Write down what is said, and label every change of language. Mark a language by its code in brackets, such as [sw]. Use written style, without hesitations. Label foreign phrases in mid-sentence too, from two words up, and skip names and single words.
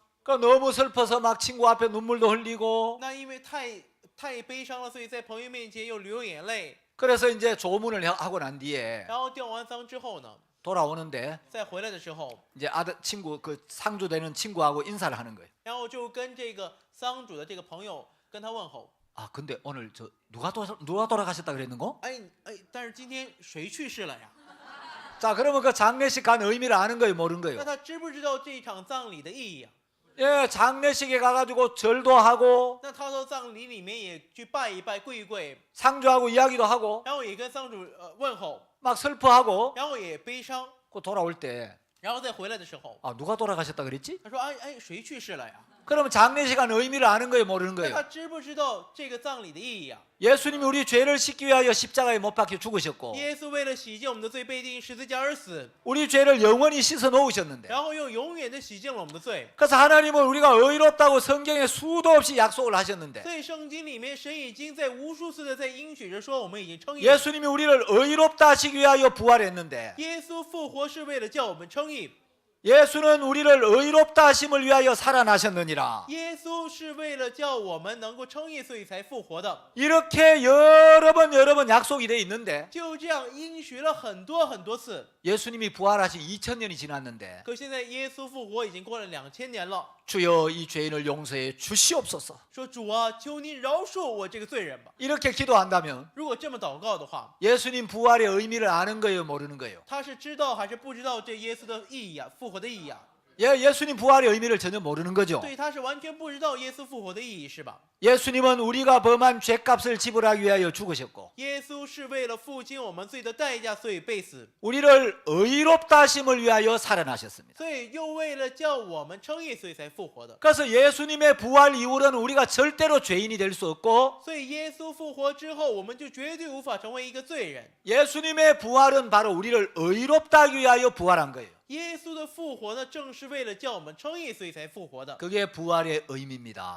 [ko] 그 너무 슬퍼서 막 친구 앞에 눈물도 흘리고, [zh] 那因为太悲伤了，所以在朋友面前又流眼泪。 [ko] 그래서 이제 조문을 하고 난 뒤에 [zh] 然后吊完丧之后呢， [ko] 돌아오는데 [zh] 再回来的时候， [ko] 이제 아들 친구 그 상주되는 친구하고 인사를 하는 거예요. [zh] 然后就跟这个丧主的这个朋友跟他问候。 [ko] 근데 오늘 저 누가 돌아가셨다 그랬는고? [zh] 哎，但是今天谁去世了呀？ [ko] 자, 그러면 그 장례식 간 의미를 아는 거예요, 모르는 [zh] 那 [ko] 거예요? [zh] 他知不知道这场葬礼的意义啊？ [ko] 예, 장례식에 가가지고 절도 하고 [zh] 那他到葬礼里面也去拜一拜、跪一跪， [ko] 상주하고 이야기도 하고 [zh] 然后也跟丧主问候， [ko] 막 슬퍼하고 [zh] 然后也悲伤， [ko] 그 돌아올 때 [zh] 然后再回来的时候， [ko] 누가 돌아가셨다 그랬지? [zh] 他说：“哎，谁去世了呀？” [ko] 그러면 장례식 간 의미를 아는 거예요, 모르는 [zh] 那他 [ko] 거예요? [zh] 知不知道这个葬礼的意义啊？ [ko] 예수님이 우리 죄를 씻기 위하여 십자가에 못 박혀 죽으셨고 [zh] 耶稣为了洗净我们的罪，被钉十字架而死， [ko] 우리 죄를 영원히 씻어 놓으셨는데, [zh] 然后又永远的洗净了我们的罪。 [ko] 그래서 하나님은 우리가 의롭다고 성경에 수도 없이 약속을 하셨는데 [zh] 所以圣经里面神已经在无数次的在应许着说我们已经称义。 [ko] 예수님이 우리를 의롭다 하시기 위하여 부활했는데 [zh] 耶稣复活是为了叫我们称义， [ko] 예수는 우리를 의롭다 하심을 위하여 살아나셨느니라. [zh] 耶稣是为了叫我们能够称义，所以才复活的。 [ko] 이렇게 여러 번 약속이 돼 있는데 [zh] 就这样应许了很多次。 [ko] 예수님이 부활하신 2000년이 지났는데 [zh] 可现在耶稣复活已经过了2000年了， [ko] 주여 이 죄인을 용서해 주시옵소서. [zh] 说主啊，求你饶恕我这个罪人吧。 [ko] 이렇게 기도한다면 [zh] 如果这么祷告的话， [ko] 예수님 부활의 의미를 아는 거예요, 모르는 거예요? [zh] 他是知道还是不知道这耶稣的意义啊，复活的意义啊？ [ko] 예수님 부활의 의미를 전혀 모르는 거죠. [zh] 对，他是完全不知道耶稣复活的意义，是吧？ [ko] 예수님은 우리가 범한 죄값을 지불하기 위하여 죽으셨고 [zh] 耶稣是为了付清我们罪的代价，所以被死， [ko] 우리를 의롭다 하심을 위하여 살아나셨습니다. [zh] 所以又为了叫我们称义，所以才复活的。 [ko] 그래서 예수님의 부활 이후로는 우리가 절대로 죄인이 될 수 없고 [zh] 所以耶稣复活之后，我们就绝对无法成为一个罪人。 [ko] 예수님의 부활은 바로 우리를 의롭다 하기 위하여 부활한 거예요. [zh] 耶稣的复活呢，正是为了叫我们称义，所以才复活的。 [ko] 그게 부활의 의미입니다.